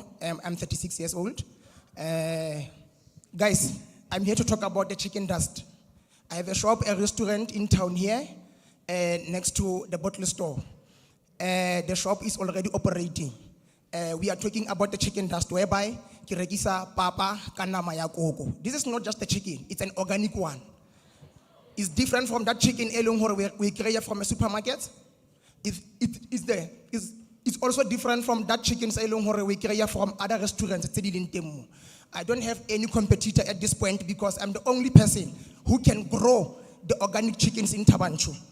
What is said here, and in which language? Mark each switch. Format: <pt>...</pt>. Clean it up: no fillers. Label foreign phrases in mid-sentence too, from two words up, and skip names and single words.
<en>I'm 36 years old. Guys, I'm here to talk about the chicken dust. I have a shop, a restaurant in town here, next to the bottle store. The shop is already operating. We are talking about the chicken dust, whereby</en> <st>kiregisa papa kanama ya koko.</st> <en>This is not just a chicken; it's an organic one. It's different from that chicken we create from a supermarket. It's also different from that chicken we create from other restaurants. I don't have any competitor at this point because I'm the only person who can grow the organic chickens in Tabanchu.</en>